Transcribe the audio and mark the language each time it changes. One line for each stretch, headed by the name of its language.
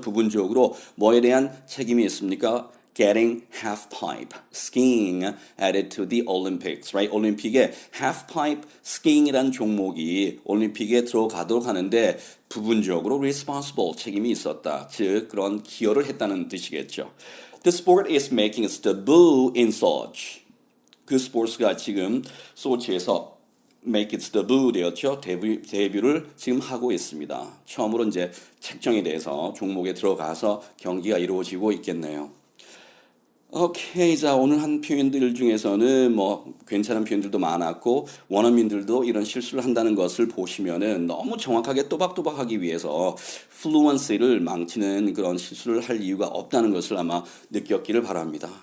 Korean: 부분적으로 뭐에 대한 책임이 있습니까?
English: Getting half-pipe skiing added to the Olympics, right?
Korean: 올림픽에 half-pipe skiing이라는 종목이 올림픽에 들어가도록 하는데 부분적으로 responsible 책임이 있었다. 즉 그런 기여를 했다는 뜻이겠죠.
English: The sport is making its debut in Sochi.
Korean: 그 스포츠가 지금 소치에서
English: make its debut
Korean: 되었죠. 데뷔를 지금 하고 있습니다. 처음으로 이제 책정에 대해서 종목에 들어가서 경기가 이루어지고 있겠네요. 오케이. 자, 오늘 한 표현들 중에서는 뭐 괜찮은 표현들도 많았고 원어민들도 이런 실수를 한다는 것을 보시면은 너무 정확하게 또박또박하기 위해서 fluency를 망치는 그런 실수를 할 이유가 없다는 것을 아마 느꼈기를 바랍니다.